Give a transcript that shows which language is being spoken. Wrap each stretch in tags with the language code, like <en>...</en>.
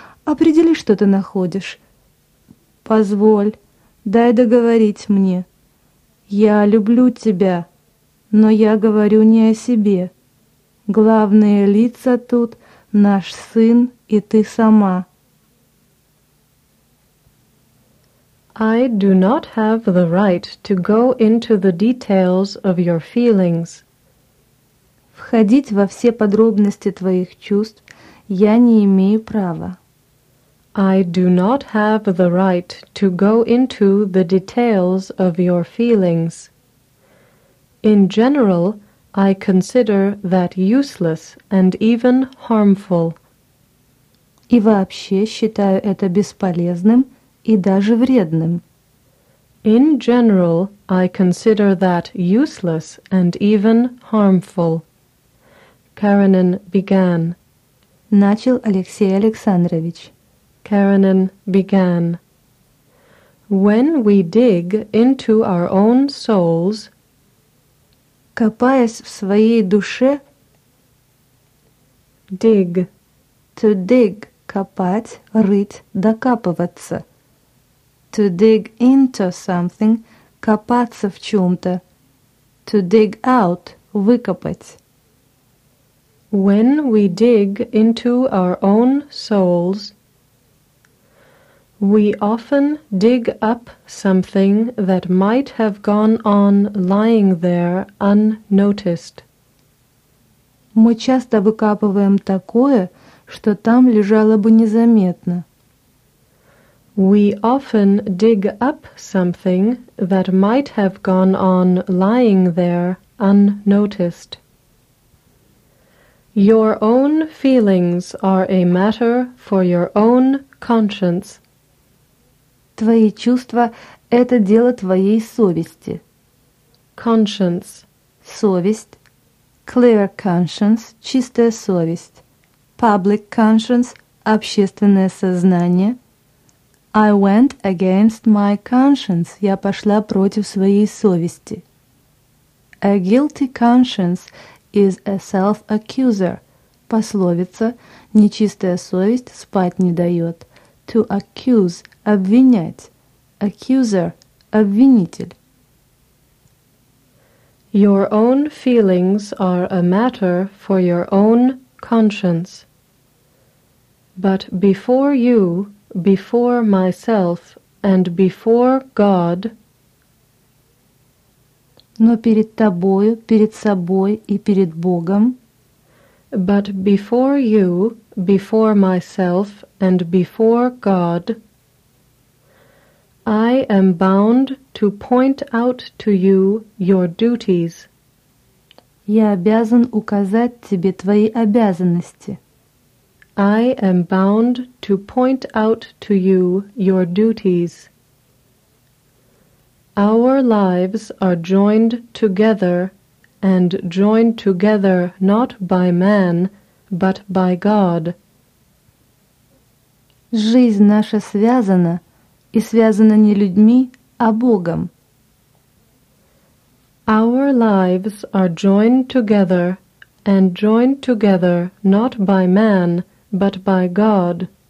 <ru>«Определи, что ты находишь». «Позволь, дай договорить мне. Я люблю тебя, но я говорю не о себе. Главные лица тут — наш сын и ты сама».</ru> <en>I do not have the right to go into the details of your feelings.</en> <ru>Входить во все подробности твоих чувств я не имею права.</ru> <en>I do not have the right to go into the details of your feelings. In general, I consider that useless and even harmful.</en> <ru>И вообще считаю это бесполезным. И даже вредным.</ru> <en>In general, I consider that useless and even harmful. Каренин began.</en> <ru>Начал Алексей Александрович.</ru> <en>Каренин began. When we dig into our own souls,</en> <ru>копаясь в своей душе,</ru> <en>dig, to dig,</en> <ru>копать, рыть, докапываться,</ru> <en>to dig into something,</en> <ru>копаться в чем-то,</ru> <en>to dig out,</en> <ru>выкопать.</ru> <en>When we dig into our own souls, we often dig up something that might have gone on lying there unnoticed.</en> <ru>Мы часто выкапываем такое, что там лежало бы незаметно.</ru> <en>We often dig up something that might have gone on lying there unnoticed. Your own feelings are a matter for your own conscience.</en> <ru>Твои чувства – это дело твоей совести.</ru> <en>Conscience.</en> <ru>Совесть.</ru> <en>Clear conscience</en> <ru>– чистая совесть.</ru> <en>Public conscience</en> <ru>– общественное сознание.</ru> <en>I went against my conscience –</en> <ru>я пошла против своей совести.</ru> <en>A guilty conscience is a self-accuser.</en> <ru>Пословица «нечистая совесть спать не дает».</ru> <en>To accuse –</en> <ru>обвинять.</ru> <en>Accuser –</en> <ru>обвинитель.</ru> <en>Your own feelings are a matter for your own conscience. But before you, before myself, and before God...</en> <ru>Но перед тобою, перед собой и перед Богом...</ru> <en>But before you, before myself, and before God... I am bound to point out to you your duties.</en> <ru>Я обязан указать тебе твои обязанности.</ru> <en>I am bound to point out to you your duties. Our lives are joined together, and joined together not by man, but by God.</en> <ru>Жизнь наша связана. И связано не людьми, а Богом.</ru> <en>Our lives are joined together, and joined together not by man, but by God.</en>